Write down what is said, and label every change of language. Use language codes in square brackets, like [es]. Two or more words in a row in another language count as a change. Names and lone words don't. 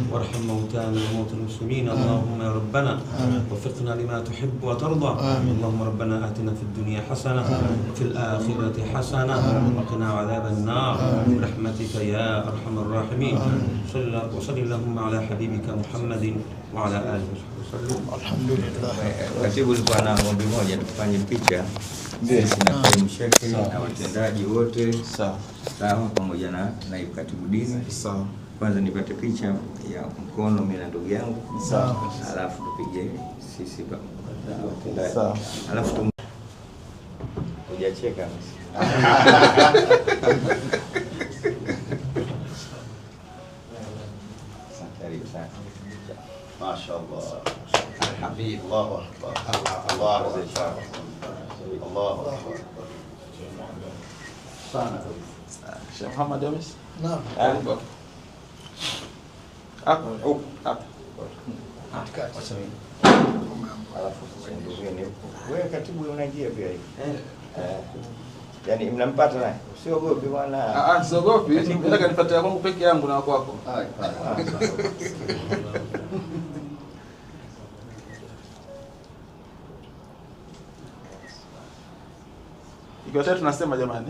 [ar] وارحم موتانا وموتى المسلمين. اللهم يا ربنا وفقنا لما تحب وترضى. آمين. اللهم ربنا آتنا في الدنيا حسنة وفي الآخرة حسنة وقنا عذاب النار. برحمتك يا أرحم الراحمين. وصل اللهم على حبيبك محمد وعلى آله وصحبه وسلم. الحمد لله. [sw] Katibu alikuwa na ombi moja, tufanye picha sisi na kaimu shekhe na watendaji wote sawa, pamoja na naibu katibu dini. Sawa. Kwanza nipate picha ya mkono mimi na ndugu yangu, Sawa. alafu tupige sisi watendaji. Sawa. Alafu hujacheka [ar] ما شاء الله. الحبيب. الله أكبر. الله أكبر. الله أكبر. Sheikh Muhammad Hamis. نعم. [sw] Hapo. alafu wewe katibu unaingia pia hivi yani mnampata naye, usiogopi bwana. Siogopi, nataka nipate kwangu peke yangu na kwako. Ikiwa tatu tunasema jamani.